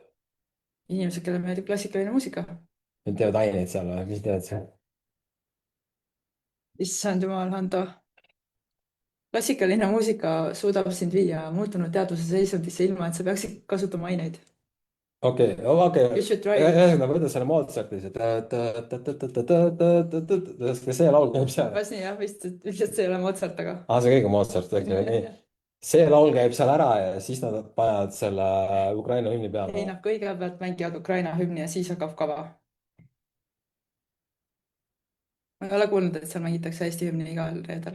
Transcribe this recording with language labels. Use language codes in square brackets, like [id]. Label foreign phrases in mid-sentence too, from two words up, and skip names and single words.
[et] inimesed, kellele meeldib klassikaline muusika. Nad teevad aineid seal või, mis teevad seal? issand jumal, Hando. klassikaline muusika suudab sind viia muutunud teadvuse seisundisse, ilma et sa peaksid kasutama aineid. okei. [en] You should try. [et] ühesõnaga võta selle Mozarti, kas see laul käib seal? umbes nii jah, vist see ei ole Mozart, aga. see kõik on Mozart, nii. see laul käib seal ära ja siis nad panevad selle Ukraina hümni peale. ei, nad kõigepealt mängivad Ukraina hümni ja siis hakkab kava. ma ei ole kuulnud, et seal mängitakse Eesti hümni igal reedel.